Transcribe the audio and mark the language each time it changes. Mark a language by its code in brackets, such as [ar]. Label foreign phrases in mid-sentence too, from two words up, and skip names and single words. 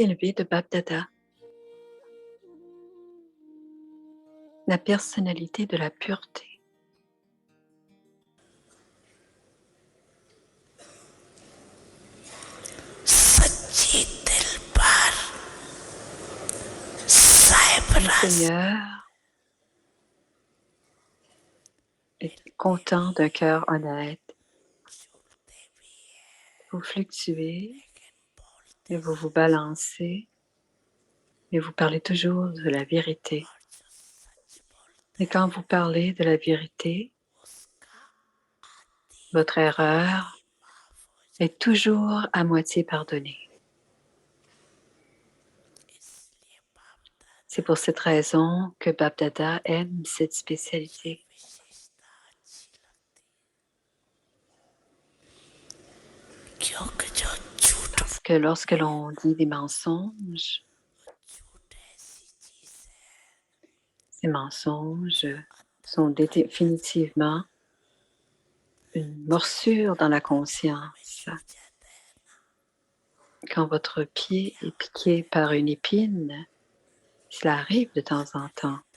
[fr] parler de Bap Dada, la personnalité de la pureté. [hi] सच्ची दिल पर [fr] Le साइप्रस Seigneur est content d'un cœur honnête. Vous fluctuez et vous vous balancez, mais vous parlez toujours de la vérité. Et quand vous parlez de la vérité, votre erreur est toujours à moitié pardonnée. C'est pour cette raison que Bap Dada aime cette spécialité. [hi] क्योंकि जो झूठ [fr] Parce que lorsque l'on dit des mensonges, ces mensonges sont définitivement une morsure dans la conscience. Quand votre pied est piqué par une épine, cela arrive de temps en temps.